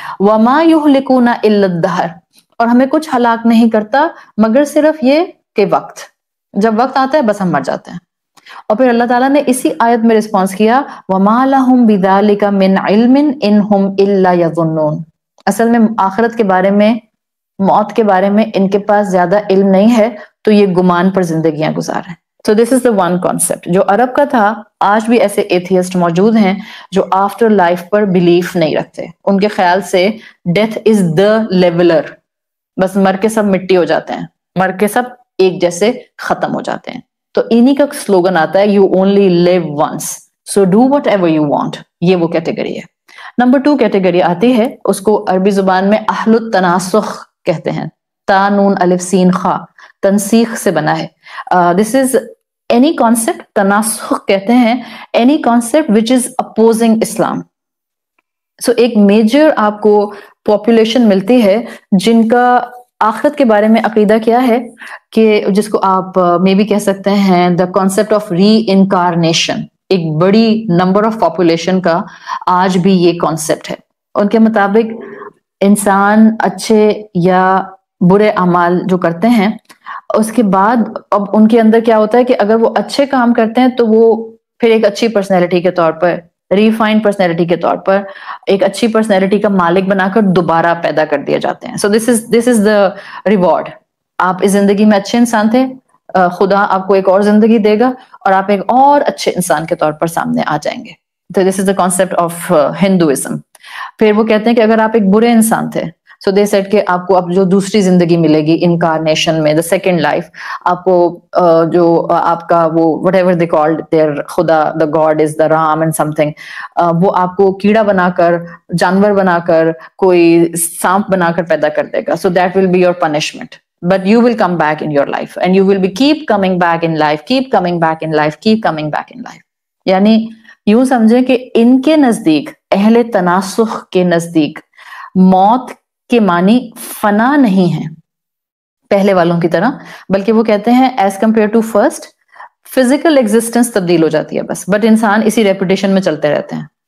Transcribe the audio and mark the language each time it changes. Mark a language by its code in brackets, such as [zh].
[ar] وَمَا يُهْلِكُونَ إِلَّا الدَّهْرَ, [ur] اور ہمیں کچھ ہلاک نہیں کرتا مگر صرف یہ کہ وقت, جب وقت آتا ہے بس ہم مر جاتے ہیں. اور پھر اللہ تعالیٰ نے اسی آیت میں رسپانس کیا, [ar] وَمَا لَهُمْ بِذَلِكَ مِنْ عِلْمٍ إِنْ هُمْ إِلَّا يَظُنُّونَ, [ur] اصل میں آخرت کے بارے میں, موت کے بارے میں ان کے پاس زیادہ علم نہیں ہے, تو یہ گمان پر زندگیاں گزار رہے ہیں. [en] So this is the one concept [ur] جو عرب کا تھا. آج بھی ایسے ایتھیسٹ موجود ہیں جو آفٹر لائف پر بلیف نہیں رکھتے. ان کے خیال سے [en] death is the leveller, [ur] بس مر کے سب مٹی ہو جاتے ہیں, مر کے سب ایک جیسے ختم ہو جاتے ہیں. تو انہی کا سلوگن آتا ہے, [en] You only live once so do whatever you want. [ur] یہ وہ کیٹیگری ہے. نمبر 2 کیٹیگری آتی ہے, اس کو عربی زبان میں اہل التناسخ کہتے ہیں. تا نون الف سین خا, تنسیخ سے بنا ہے. [en] this is any concept, [ur] تناسخ کہتے ہیں [en] Any concept which is opposing اسلام. [ur] سو ایک میجر آپ کو پاپولیشن ملتی ہے جن کا آخرت کے بارے میں عقیدہ کیا ہے, کہ جس کو آپ میں بھی کہہ سکتے ہیں [en] The concept of reincarnation. [ur] ایک بڑی نمبر آف پاپولیشن کا آج بھی یہ کانسیپٹ ہے. ان کے مطابق انسان اچھے یا برے اعمال جو کرتے ہیں, اس کے بعد اب ان کے اندر کیا ہوتا ہے کہ اگر وہ اچھے کام کرتے ہیں تو وہ پھر ایک اچھی پرسنالٹی کے طور پر, ریفائنڈ پرسنالٹی کے طور پر, ایک اچھی پرسنالٹی کا مالک بنا کر دوبارہ پیدا کر دیا جاتے ہیں. [en] So this is the reward. [ur] آپ اس زندگی میں اچھے انسان تھے, خدا آپ کو ایک اور زندگی دے گا اور آپ ایک اور اچھے انسان کے طور پر سامنے آ جائیں گے. [en] تو this is the concept of Hinduism. [ur] پھر وہ کہتے ہیں کہ اگر آپ ایک برے انسان تھے, سو دے سیٹ کہ آپ کو اب جو دوسری زندگی ملے گی انکارنیشن میں, دا سیکنڈ لائف, آپ کو جو آپ کا وہ what ever they called their خدا, [en] the god is the Ram and something, [ur] وہ آپ کو کیڑا بنا کر, جانور بنا کر, کوئی سانپ بنا کر پیدا کر دے گا. [en] So that will be your punishment. But you will come back in your life and you will be keep coming back in life, keep coming back in life, keep coming back in life. [ur] یعنی یوں سمجھیں کہ ان کے نزدیک, اہل تناسخ کے نزدیک, موت کے معنی فنا نہیں ہے پہلے والوں کی طرح, بلکہ وہ کہتے ہیں [en] as compare to first, [ur] physical existence تبدیل ہو جاتی ہے بس, بٹ انسان اسی ریپوٹیشن میں چلتے رہتے ہیں.